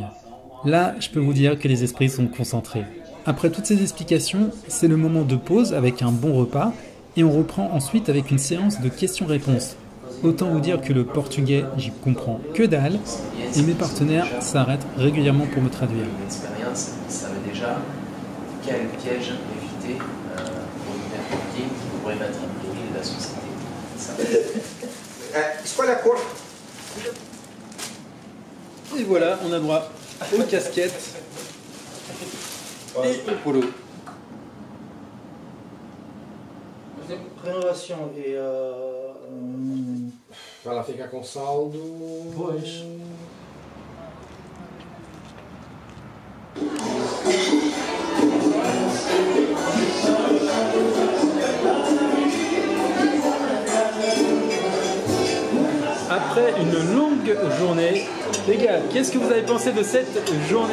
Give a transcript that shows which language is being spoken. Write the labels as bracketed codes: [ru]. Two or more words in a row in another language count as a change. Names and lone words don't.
[fr] Là, je peux vous dire que les esprits sont concentrés. Après toutes ces explications, c'est le moment de pause avec un bon repas et on reprend ensuite avec une séance de questions-réponses. Autant vous dire que le portugais, j'y comprends que dalle et mes partenaires s'arrêtent régulièrement pour me traduire. L'expérience, ils savent déjà quel piège éviter pour une networking qui pourrait mettre en péril la société. [pt] Escolha a cor. [fr] Et voilà, on a droit aux casquettes et au polo. [pt] Renovação e Ela fica com saldo. pois. [fr] Après une longue journée, les gars, qu'est-ce que vous avez pensé de cette journée?